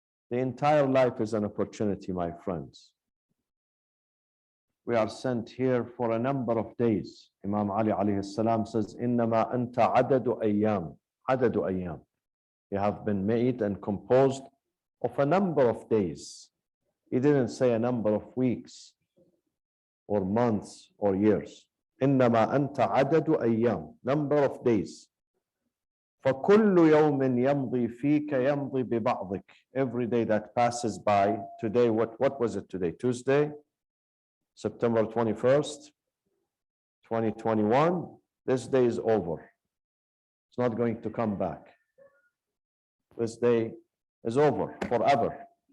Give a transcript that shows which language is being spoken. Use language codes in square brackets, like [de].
[en] The entire life is an opportunity, my friends. We are sent here for a number of days. Imam Ali alayhi salam says, [ar] "Innama anta adadu ayyam." Adadu ayyam. [en] You have been made and composed of a number of days. He didn't say a number of weeks or months or years. [ar] إنما أنت عدد أيام, [en] number of days. [ar] فكل يوم يمضي فيك يمضي ببعضك. [en] Every day that passes by, today, what was it today? Tuesday, September 21st, 2021. This day is over. It's not going to come back. This day is over forever.